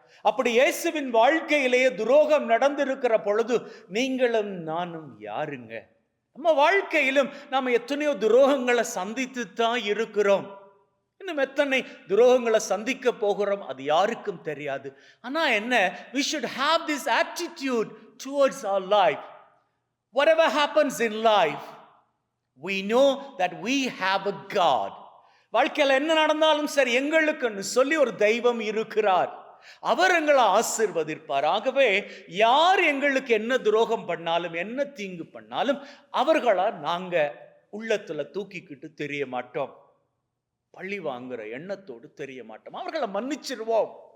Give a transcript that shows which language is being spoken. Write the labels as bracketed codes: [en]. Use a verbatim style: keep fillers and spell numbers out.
[ta] அப்படி இயேசுவின் வாழ்க்கையிலேயே துரோகம் நடந்திருக்கிற பொழுது நீங்களும் நானும் யாருங்க? நம்ம வாழ்க்கையிலும் நாம் எத்தனையோ துரோகங்களை சந்தித்து தான் இருக்கிறோம். இன்னும் எத்தனை துரோகங்களை சந்திக்க போகிறோம் அது யாருக்கும் தெரியாது. ஆனால் என்ன, [en] we should have this attitude towards our life. Whatever happens in life, we know that we have a God. [ta] வாழ்க்கையில் என்ன நடந்தாலும் சரி எங்களுக்குன்னு சொல்லி ஒரு தெய்வம் இருக்கிறார், அவர் எங்களை ஆசீர்வதிப்பார். ஆகவே யார் எங்களுக்கு என்ன துரோகம் பண்ணாலும், என்ன தீங்கு பண்ணாலும் அவர்களா நாங்க உள்ளத்துல தூக்கிக்கிட்டு தெரிய மாட்டோம், பழி வாங்குற எண்ணத்தோடு தெரிய மாட்டோம், அவர்களை மன்னிச்சிருவோம்.